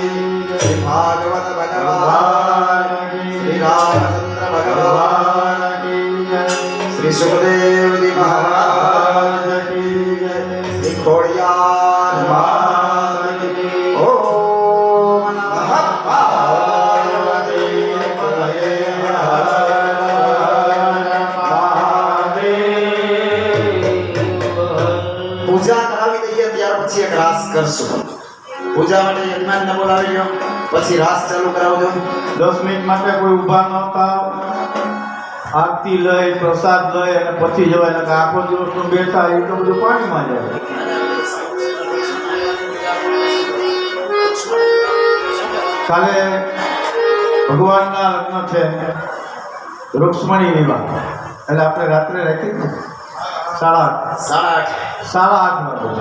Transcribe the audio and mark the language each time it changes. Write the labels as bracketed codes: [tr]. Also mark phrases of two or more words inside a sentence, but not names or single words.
[sa] श्री भागवत भगवान श्री रामचंद्र भगवान श्री सुखदेव जी महाराज श्री खोड़ियार महाराज ओम नमः पार्वती पतये [gu] પૂજા કરાવી દઈએ ત્યાર પછી એક રાસ કરશું પૂજા માટે યજમાનને બોલાવી લો પછી રાસ ચાલુ કરાવજો 10 મિનિટ માટે કોઈ ઊભા ન થાવ આરતી લઈ પ્રસાદ લઈ અને પછી જવાય ને આખો દિવસનું બેઠા એ તો બધું પાણીમાં જાય કાલે ભગવાનના લગ્ન છે રૂક્ષ્મણી વિવાહ એટલે આપણે રાત્રે રાખી ને 8:30 વાગે